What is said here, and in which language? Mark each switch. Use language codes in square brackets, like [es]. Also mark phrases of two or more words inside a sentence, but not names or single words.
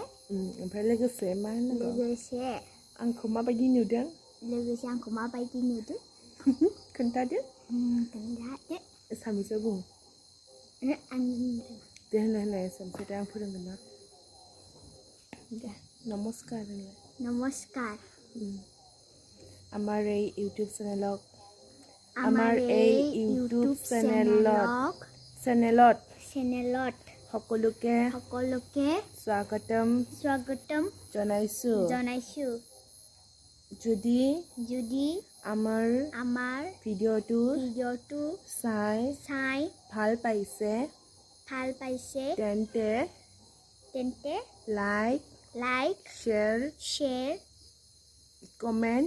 [brx] ओमफ्राय लोगोसे मा होननांगौ? लोगोसे आंखौ माबायदि नुदों? लोगोसे आंखौ माबायदि नुदों? खोन्थादो खोन्थादो साबैसे बुं आं दे होनलाय साबैसे आं फोरोंगोन ना दे नमस्कार होनलाय [as] নমস্কাৰ আমাৰ এই ইউটিউব চেনেলক আমাৰ এই ইউটিউব চেনেলত সকলোকে স্বাগতম জনাইছোঁ যদি আমাৰ ভিডিঅ'টো চাই ভাল পাইছে তেন্তে লাইক শ্বেয়াৰ কমেণ্ট